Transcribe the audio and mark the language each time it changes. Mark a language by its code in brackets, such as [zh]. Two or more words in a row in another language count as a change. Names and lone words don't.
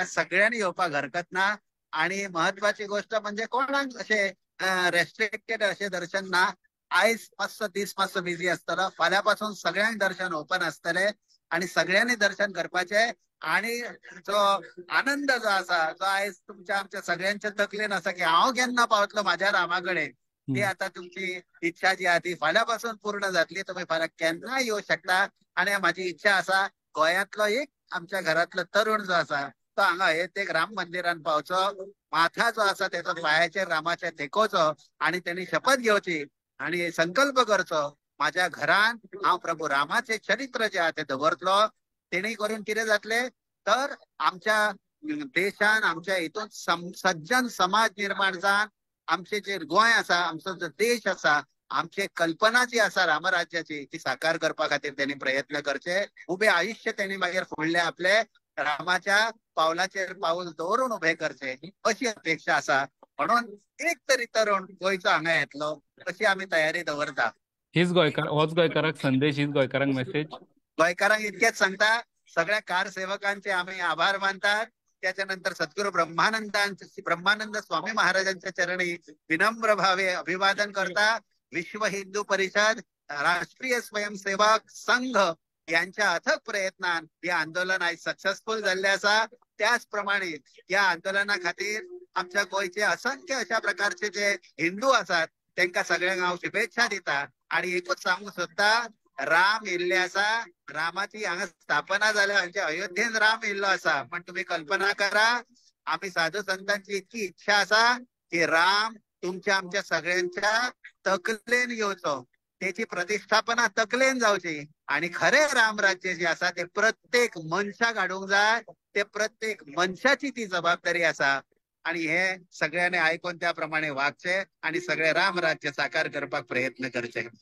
[kok] सगळ्यांनी येवपाक हरकत ना. आणि महत्वाची गोष्ट म्हणजे कोणाक असे रेस्ट्रिक्टेड असे दर्शन ना. आयज मातसो दीस मातसो बिझी आसतलो. फाल्यापासून सगळ्यांक दर्शन ओपन असतले आणि सगळ्यांनी दर्शन करपाचे. आणि जो आनंद जो आसा जो आयज तुमच्या आमच्या सगळ्यांच्या तकलेन आसा की हांव केन्ना पावतलो माझ्या रामाकडे, ती आता तुमची इच्छा जी आहे ती फाल्यापासून पूर्ण जातली. तुम्ही फाल्यां केन्ना येऊ शकता. आणि माझी इच्छा असा गोंयांतलो एक आमच्या घरातलो तरुण जो असा तो हांगा एक राम मंदिरान पावचो. माथा जो असा त्याचा पायाचेर रामाच्या तेकोचो आणि त्यांनी शपथ घेवची आणि संकल्प करचो माझ्या घरान हांव प्रभू रामाचे चरित्र जे आहे ते दवरतलो. तेणे करून कितें जातले तर आमच्या देशान आमच्या हितून सज्जन समाज निर्माण जावन आमचे जे गोंय आसा आमचो जो देश आसा आमची कल्पना जी आसा रामराज्याची ती साकार करपा खातीर त्यांनी प्रयत्न करचे. उभे आयुष्य त्यांनी मागीर फुडले आपले रामाच्या पावलाचेर पाऊल दवरून उभे करचे अशी अपेक्षा आसा. म्हणून एक तरी तरुण गोंयचो हांगा येतलो अशी आमी तयारी दवरता. हीच गोंयकार होच गोंयकाराक संदेश, हीच गोंयकारांक मेसेज. गोंयकारांक इतकेच सांगता सगळ्या कार सेवकांचे आम्ही आभार मानतात. त्याच्यानंतर सद्गुरू ब्रह्मानंद स्वामी महाराजांच्या चरणी विनम्र भावे अभिवादन करता. विश्व हिंदू परिषद, राष्ट्रीय स्वयंसेवक संघ यांच्या अथक प्रयत्नान हे आंदोलन आज सक्सेसफुल झाले असा. त्याचप्रमाणे या आंदोलना खातीर आमच्या गोयचे असंख्य अशा प्रकारचे जे हिंदू असतात त्यांना सगळ्यांक हांव शुभेच्छा दिता. आणि एकूच सांगू सोदता राम येयल्ले आसा. रामाची हांगा स्थापना जाल्या म्हणजे अयोध्येन राम येयल्लो आसा. पण तुम्ही कल्पना करा आम्ही साधू संतांची इतकी इच्छा असा की राम तुमच्या आमच्या सगळ्यांच्या तकलेन येवचो, त्याची प्रतिष्ठापना तकलेन जावची आणि खरे रामराज्य जे आसा ते प्रत्येक मनशाक हाडूंक जाय. ते प्रत्येक मनशाची ती जबाबदारी आसा. आणि हे सगळ्यांनी ऐकून त्याप्रमाणे वागचे आणि सगळे रामराज्य साकार करपाक प्रयत्न करचे.